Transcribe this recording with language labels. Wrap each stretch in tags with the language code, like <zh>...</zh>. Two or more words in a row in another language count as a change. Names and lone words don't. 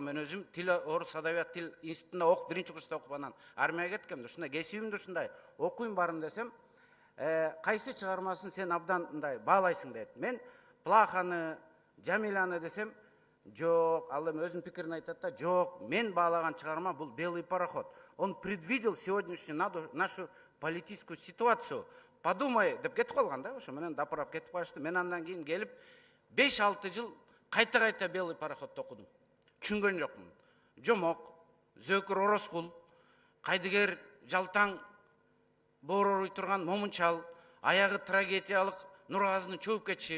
<ky>Мен өзүм тил орус адабият тил институтунда окуп, биринчи курста окуп анан армияга кеткем. Ушундай кесибимде ушундай окуйм барын десем, кайсы чыгармасын сен абдан мындай баалайсың дейт. Мен Плаханы, Жамиланы десем, жок, ал эми өзүнүн пикирин айтат да, жок, мен баалаган чыгарма бул Белый пароход.</ky> <ru>Он предвидел сегодняшнюю нашу политическую ситуацию.</ru> <ky>Подумай деп кетип калган да, ошо менен дапырап кетип калышты. Мен андан кийин келип 5-6 жыл кайта Белый пароходду окудум. Түшүнгөн жокмун. Жомок, Зөкүр Ороскул, Кайдыгер Жалтаң, бооруй турган Момунчал, аягы трагедиялык Нургазынын чөгүп кетиши.</ky>